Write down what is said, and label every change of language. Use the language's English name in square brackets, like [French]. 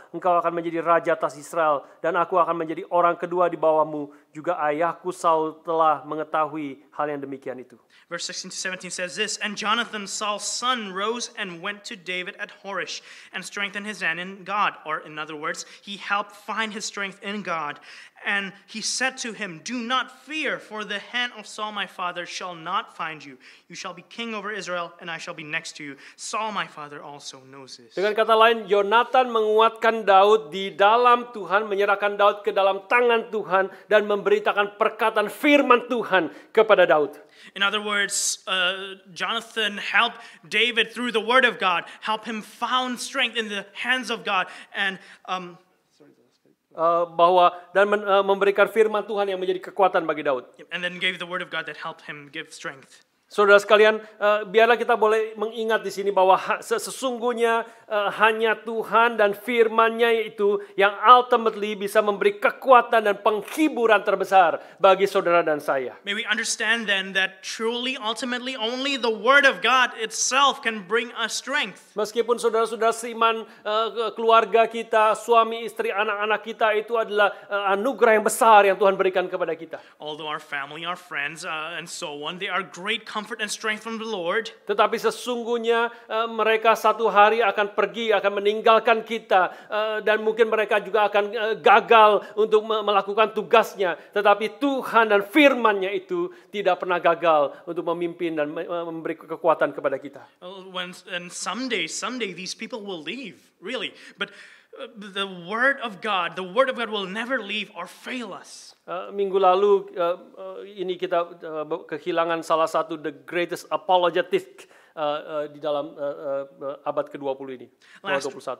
[Indonesian] Engkau akan menjadi raja atas Israel, dan aku akan menjadi orang kedua di bawahmu. Juga ayahku Saul telah mengetahui hal yang demikian itu. [English] Verse 16 to 17 says this, and Jonathan, Saul's son, rose and went to David at Horish and strengthened his hand in God. Or in other words, he helped find his strength in God. And he said to him, do not fear, for the hand of Saul my father shall not find you. You shall be king over Israel, and I shall be next to you. Saul my father also knows this. [Indonesian] Dengan kata lain, Yonatan menguatkan Daud di dalam Tuhan, menyerahkan Daud ke dalam tangan Tuhan, dan memberitakan perkataan firman Tuhan kepada Daud. [English] In other words, Jonathan helped David through the word of God, help him found strength in the hands of God, and [Indonesian] memberikan firman Tuhan yang menjadi kekuatan bagi Daud. [English] and then gave the word of God that helped him give strength. [Indonesian] Saudara sekalian, biarlah kita boleh mengingat di sini bahwa sesungguhnya hanya Tuhan dan firman-Nya itu yang ultimately bisa memberi kekuatan dan penghiburan terbesar bagi saudara dan saya. [English] May we understand then that truly, ultimately, only the word of God itself can bring us strength. [Indonesian] Meskipun saudara-saudara seiman, keluarga kita, suami, istri, anak-anak kita itu adalah anugerah yang besar yang Tuhan berikan kepada kita. [English] Although our family, our friends, and so on, they are great comfort and strength from the Lord. [Indonesian] Tetapi sesungguhnya mereka satu hari akan pergi, akan meninggalkan kita, dan mungkin mereka juga akan gagal untuk melakukan tugasnya. Tetapi Tuhan dan firman-Nya itu tidak pernah gagal untuk memimpin dan memberi kekuatan kepada kita. [English] And someday these people will leave, really. But the word of God will never leave or fail us. [Indonesian] Minggu lalu ini kita kehilangan salah satu [English] the greatest apologetic [Indonesian] di dalam abad ke-20 ini, 21.